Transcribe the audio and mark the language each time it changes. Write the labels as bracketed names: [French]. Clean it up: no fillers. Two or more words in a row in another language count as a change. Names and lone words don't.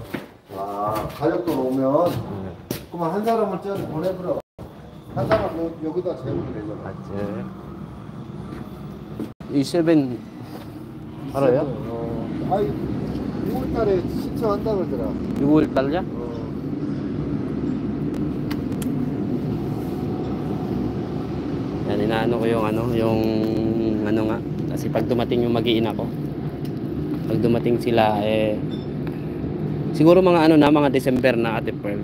[Korean] 아, 가족들 오면 그러면 한 사람을 쪄서 보내버려. 한 사람 여기다 재우면 되잖아. 맞지. 이 세븐 알아요? 아이 6월달에 신청한다 그러더라. 6월 달이야? [Filipino] Yan, inaano ko yung ano nga. Kasi pag dumating yung mag-iina ko, pag dumating sila, siguro mga mga December na Ate Pearl.